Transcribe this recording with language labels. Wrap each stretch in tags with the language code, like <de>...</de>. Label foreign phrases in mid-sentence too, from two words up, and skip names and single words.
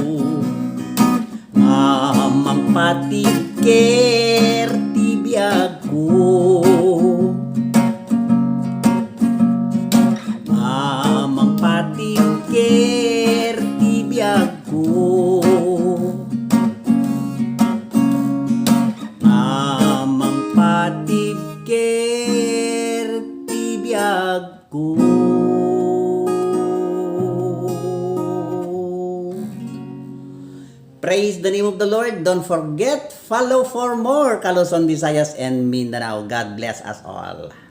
<ilo>Amang patigker ti biyag ko, amang patigker ti biyag ko, amang patigker ti biyag ko.</ilo> <en>Praise the name of the Lord. Don't forget, follow for more Luzon, Visayas, and Mindanao. God bless us all.</en>